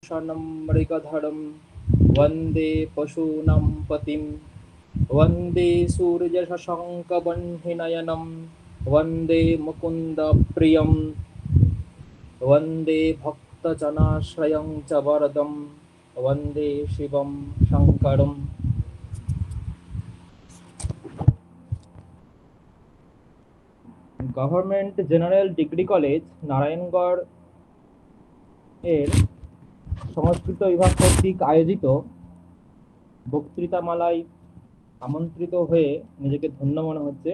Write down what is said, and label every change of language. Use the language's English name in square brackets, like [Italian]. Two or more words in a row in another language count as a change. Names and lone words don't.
[Sanskrit] शनं मृगधरं वन्दे पशूनां पतिं वन्दे सूर्यशशाङ्कवह्निनयनं वन्दे मुकुन्दप्रियं वन्दे भक्तजनाश्रयं च वरदं वन्दे शिवं शङ्करम्। [Bangla] গভর্নমেন্ট জেনারেল ডিগ্রি কলেজ নারায়ণগড় এর সংস্কৃত বিভাগ কর্তৃক আয়োজিত বক্তৃতামালায় আমন্ত্রিত হয়ে নিজেকে ধন্য মনে হচ্ছে।